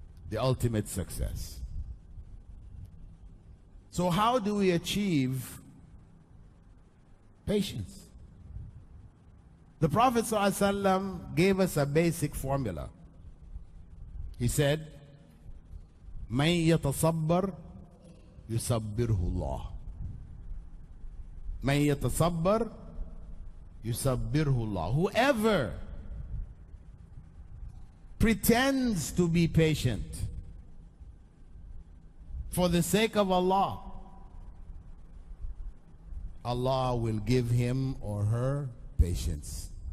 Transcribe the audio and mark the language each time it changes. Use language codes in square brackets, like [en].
[en] The ultimate success. So how do we achieve patience? The Prophet ﷺ gave us a basic formula. He said, [ar] مَن يَتَصَبَّرْ يُصَبِّرْهُ اللَّهُ. مَن يَتَصَبَّرْ يُصَبِّرْهُ اللَّهُ. [en] Whoever pretends to be patient for the sake of Allah, Allah will give him or her patience.